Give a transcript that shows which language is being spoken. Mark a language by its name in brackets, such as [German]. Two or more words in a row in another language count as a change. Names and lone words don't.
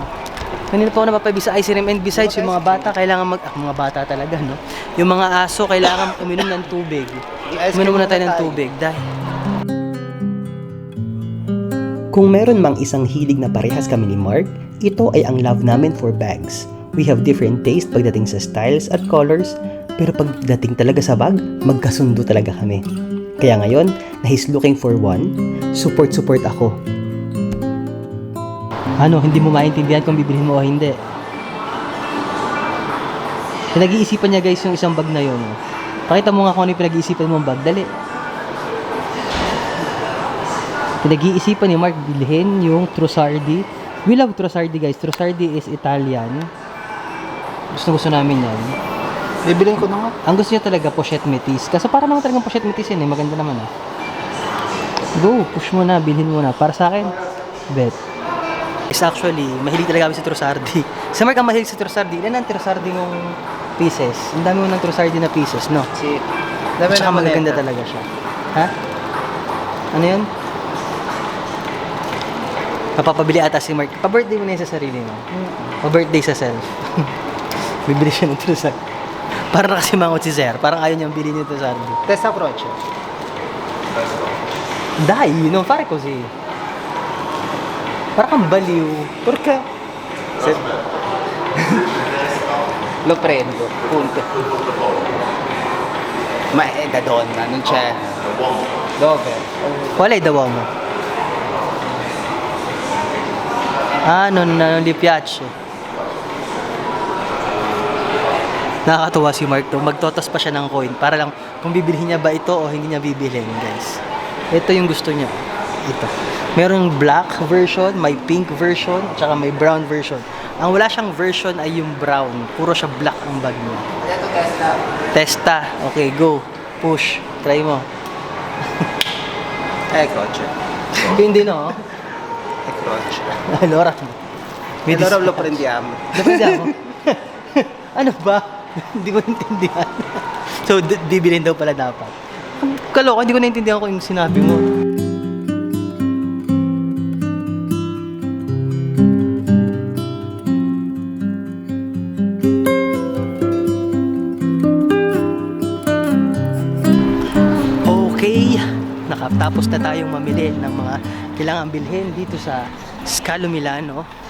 [Filipino] Kanina pa ako napapabig sa ice cream, [English] and besides, [Filipino] yung mga bata, kailangan mga bata talaga, no? Yung mga aso, kailangan uminom ng tubig. Uminom muna tayo ng tubig dahil kung meron mang isang hilig na parehas kami ni Mark, ito ay ang love namin [English] for bags. We have different taste [Filipino] pagdating sa styles at colors, pero pagdating talaga sa bag, magkasundo talaga kami. Kaya ngayon, na [English] he's looking for one, [Filipino] support ako. Ano, hindi mo maintindihan kung bibilhin mo o hindi? Pinag-iisipan niya guys yung isang bag na yun. Pakita mo nga kung ano yung pinag-iisipan mong bag, dali. Pinag-iisipan ni Mark bilhin yung Trussardi. [English] We love Trussardi guys. Trussardi is Italian. [Filipino] Gusto namin yan. Bibilin ko na nga. Ang gusto niya talaga pochette métis. Kasi para naman talagang pochette métis yan eh. Maganda naman ah. Go, push mo na, bilhin mo na. Para sa akin, bet. [English] Is actually, [Filipino] mahilig talaga kami sa Trussardi. Sa Mark ang mahilig sa Trussardi. Ilan ang Trussardi ng pieces? Ang dami mo ng Trussardi na pieces, no? At saka magaganda talaga siya. Ha? Ano yun? Mapapabili ata si Mark. Pa-birthday mo na yun sa sarili mo. Pa-birthday sa self. Bibili siya ng Trussardi. Parang nakasimangot si Sir. Parang ayaw niyang bilhin yung Trussardi. [English] Test approach. [Italian] Dai, non fare così. [Filipino] Parang kang baliw. [Italian] Perché? Lo prendo, punto. Ma è da donna, non c'è. Dove? Qual è il uomo? Ah, non gli piace. [Filipino] Nakakatuwa si Mark to. Magtotos pa siya ng coin para lang kung bibilhin niya ba ito o hindi niya bibilhin, guys. Ito yung gusto niya. Ito. Merong black version, may pink version, tsaka may brown version. Ang wala siyang version ay yung brown. Puro siya black ang bag niya. Ito testa. Testa. [English] Okay, go. Push. [Filipino] Try mo. Croce. Hindi, no? [Italian] È croce. Allora. E allora lo prendiamo. Lo prendiamo? [Filipino] Ano ba? Hindi ko naintindihan. So, bibilhin daw pala dapat. Kaloka, hindi ko naintindihan kung yung sinabi mo. Okay, nakatapos na tayong mamili ng mga kailangan bilhin dito sa Scalo Milano.